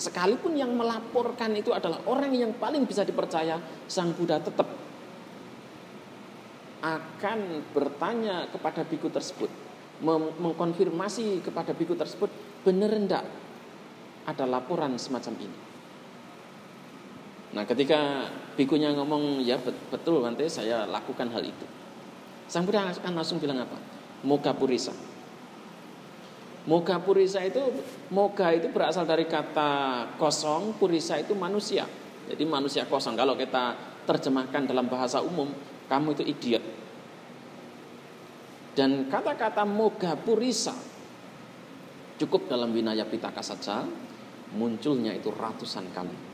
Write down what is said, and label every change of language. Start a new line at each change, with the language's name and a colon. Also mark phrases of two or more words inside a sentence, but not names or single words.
Indonesian: Sekalipun yang melaporkan itu adalah orang yang paling bisa dipercaya, Sang Buddha tetap akan bertanya kepada biku tersebut, mengkonfirmasi kepada biku tersebut, benar enggak ada laporan semacam ini. Nah ketika bikunya ngomong, ya betul Bante, saya lakukan hal itu. Sang Buddha akan langsung bilang apa?
Pali: Moga purisa. Moga purisa
Indonesian: itu, moga itu berasal dari kata kosong, purisa itu manusia. Jadi manusia kosong. Kalau kita terjemahkan dalam bahasa umum, kamu itu idiot. Dan kata-kata
Pali: moga purisa
Indonesian: cukup dalam Vinaya Pitaka saja, munculnya itu ratusan kali.